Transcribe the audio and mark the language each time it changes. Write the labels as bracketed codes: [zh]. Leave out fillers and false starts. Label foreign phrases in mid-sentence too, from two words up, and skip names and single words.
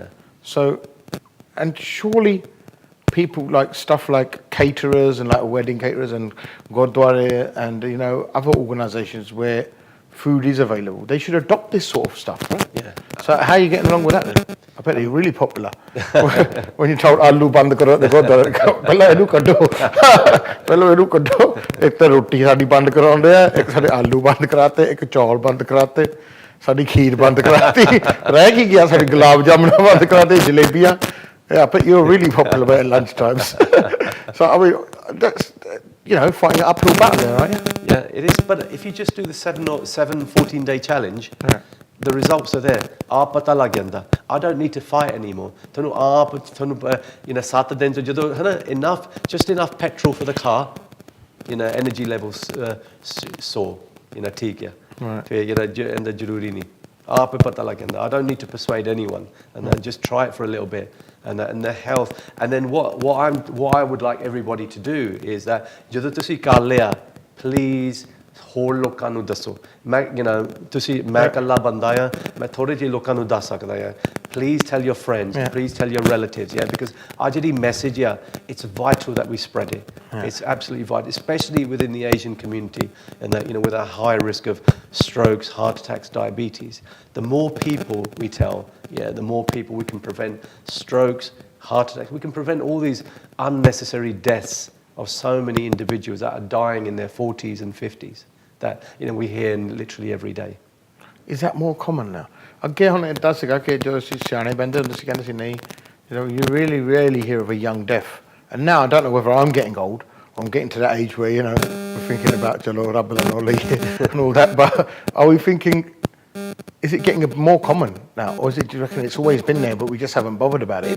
[en] So, and surely people like stuff like caterers and like wedding caterers and Gurdwara and other organisations where food is available, they should adopt this sort of stuff, right? Yeah. So how are you getting along with that then? I bet they're really popular. When you're told [pa] ਆਲੂ ਬੰਦ ਕਰੋ ਤੇ Gurdwara ਪਹਿਲਾਂ ਇਹਨੂੰ ਕੱਢੋ ਪਹਿਲਾਂ ਇਹਨੂੰ ਕੱਢੋ ਇੱਕ ਤਾਂ ਰੋਟੀ ਸਾਡੀ ਬੰਦ ਕਰਾਉਂਦੇ ਆ ਇੱਕ ਸਾਡੇ ਆਲੂ ਬੰਦ ਕਰਾਤੇ ਇੱਕ ਚੌਲ ਬੰਦ ਕਰਾਤੇ ਸਾਡੀ ਖੀਰ ਬੰਦ ਕਰਾਤੀ ਰਹਿ ਕੀ ਗਿਆ ਸਾਡੀ ਗੁਲਾਬ ਜਾਮਣਾ ਬੰਦ ਕਰਾਤੇ ਜਲੇਬੀਆਂ. [en] Yeah, but you're really popular at lunch times. So, I mean, that's, fighting an uphill battle there, aren't you? Yeah, it is. But if you just do the 14-day challenge, the results are there. [pa] ਆਪ ਪਤਾ ਲੱਗ ਜਾਂਦਾ. [en] I don't need to fight anymore. Just enough petrol for the car, energy levels soar, [pa] ਠੀਕ ਹੈ. [en] Right. And the [pa] ਜਰੂਰੀ ਨਹੀਂ. ਆਪ ਪਤਾ ਲੱਗ ਜਾਂਦਾ. [en] I don't need to persuade anyone, and then just try it for a little bit. And the health, and then what I would like everybody to do is that [pa] ਜਦੋਂ ਤੁਸੀਂ ਕਰ ਲਿਆ, [en] please [pa] ਹੋਰ ਲੋਕਾਂ ਨੂੰ ਦੱਸੋ. ਮੈਂ ਮੈਂ ਇਕੱਲਾ ਬੰਦਾ ਆ, ਮੈਂ ਥੋੜੇ ਜਿਹੇ ਲੋਕਾਂ ਨੂੰ ਦੱਸ ਸਕਦਾ ਆ. [en] Please tell your friends, please tell your relatives, because our message, it's vital that we spread it. It's absolutely vital, especially within the Asian community, and that with a high risk of strokes, heart attacks, diabetes. The more people we tell, the more people we can prevent strokes, heart attacks. We can prevent all these unnecessary deaths of so many individuals that are dying in their 40s and 50s that we hear literally every day. Is that more common now? [pa] ਅੱਗੇ ਹੁਣ ਇੱਦਾਂ ਸੀਗਾ ਕਿ ਜੋ ਅਸੀਂ ਸਿਆਣੇ ਬੰਦੇ ਹੁੰਦੇ ਸੀ ਕਹਿੰਦੇ ਸੀ ਨਹੀਂ, [en] you really rarely hear of a young death. And now I don't know whether I'm getting old or I'm getting to that age where we're thinking about [pa] ਚੱਲੋ ਰੱਬ ਦਾ ਨੋਲੀ [en] and all that, but are we thinking, is it getting more common now, or do you reckon it's always been there but we just haven't bothered about it?